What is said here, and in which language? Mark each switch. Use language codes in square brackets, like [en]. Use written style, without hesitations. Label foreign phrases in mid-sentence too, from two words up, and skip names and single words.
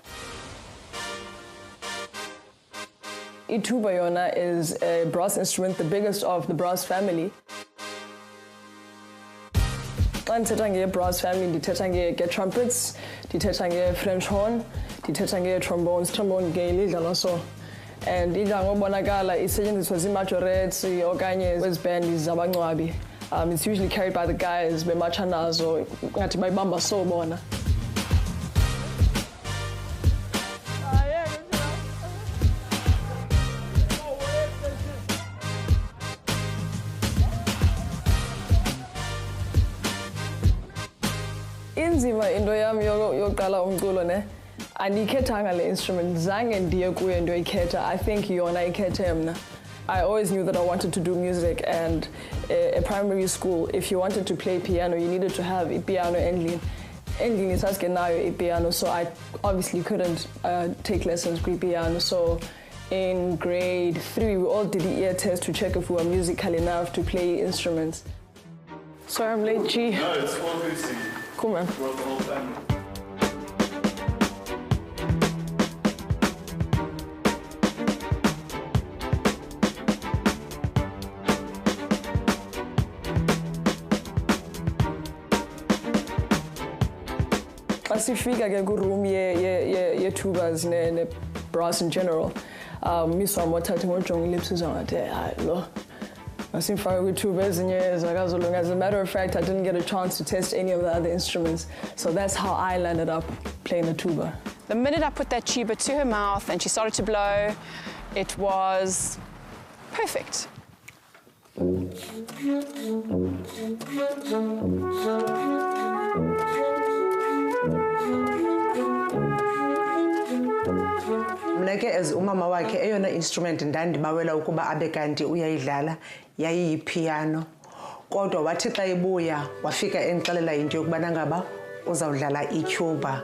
[en] iTuba yona is a brass instrument, the biggest of the brass family. [xh] Xa ndithetha nge- [en] brass family [xh] ndithetha nge-trumpets, ndithetha nge- [en] French horn, [xh] ndithetha nge-trombones, trombone ke lidlalwa so. And idla ngobonakala isetyenziswa zii-majorettes okanye kwezi-band zabangcwabi. [en] It's usually carried by the guys [xh] bematsha nazo ngathi bayibamba so bona. Inzima into yami yokuqala umculo ne andikhethanga le instrument zange ndiye kuyo ndoyikhetha. [en] I think [xh] yona ikhethe mna. [en] I always knew that I wanted to do music, and at primary school, if you wanted to play piano, you needed to have a piano endlini. [xh] Endlini sasikenayo ipiano, [en] so I obviously couldn't take lessons piano. So in grade 3, we all did the ear test to check if we were musical enough to play instruments. Sorry, I'm late, G. No, it's 12:50. Cool, man. Brought the whole family. [xh] Xa sifika ke ku-room ye-tubas ne- [en] brass in general, [xh] miss wam wathatha ngojonga ilips uzangathi hayi lo masimfake kwi-tuba ezinye zakazolunga. [en] As a matter of fact, I didn't get a chance to test any of the other instruments, so that's how I landed up playing the tuba. The minute I put that tuba to her mouth and she started to blow, it was perfect. [xh] Mna ke as umama wakhe eyona instrument ndandibawela ukuba abe kanti uyayidlala yayiyipiano, kodwa wathi xa ebuya wafika endixelela into yokubana ngaba uzawudlala iTuba.